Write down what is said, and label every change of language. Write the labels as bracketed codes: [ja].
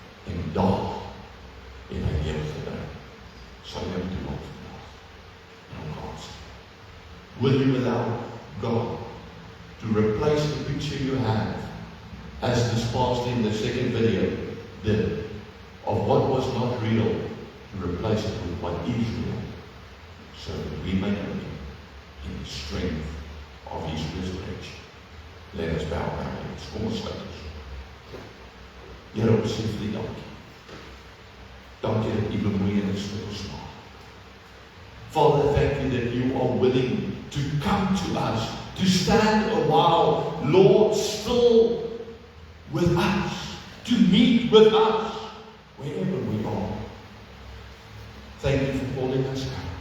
[af] En daar het hy lewe gebring. Sal jy toe op vandag en om God sê. [en] Will you allow God to replace the picture you have, as dispensed in the second video did, of what was not real, to replace it with what is real, so that we may know Him in the strength of His resurrection. Let us bow our heads. [af] Kom ons sluit ons. Here, ons sê vir U dankie. Dankie dat U bemoeienis met ons maak. [en] Father, thank You that You are willing to come to us, to stand a while, Lord, still with us, to meet with us, wherever we are. Thank You for calling us out.